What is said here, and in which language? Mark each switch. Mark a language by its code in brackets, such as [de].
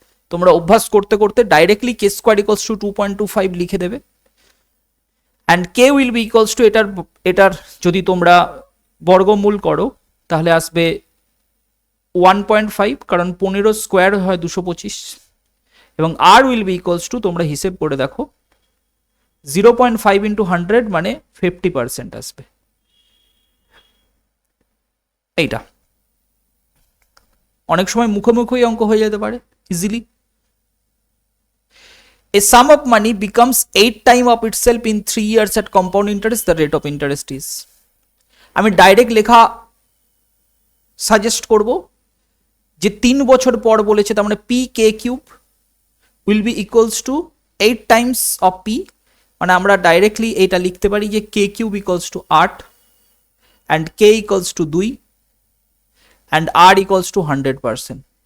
[bn] তোমরা অভ্যাস করতে করতে directly K square equals to 2.25 লিখে দেবে, [en] and K will be equals to [bn] এটার যদি তোমরা বর্গমূল করো তাহলে আসবে 1.5, কারণ 15 স্কোয়ার হয় 225, এবং আর উইল বি ইকুয়ালস টু, তোমরা হিসেব করে দেখো, 0.5 ইন্টু 100 মানে 50% আসবে। এইটা অনেক সময় মুখোমুখি অঙ্ক হয়ে যেতে পারে easily. [en] A sum of money becomes 8 times of itself in 3 years at compound interest, the rate of interest is। [bn] আমি ডাইরেক্ট লেখা সাজেস্ট করব যে 3 বছর পর বলেছে, তার মানে P K cube will be equals to 8 Times of P, মানে আমরা ডাইরেক্টলি এটা লিখতে পারি যে K cube equals to 8 and K equals to 2 and আর equals to 100%।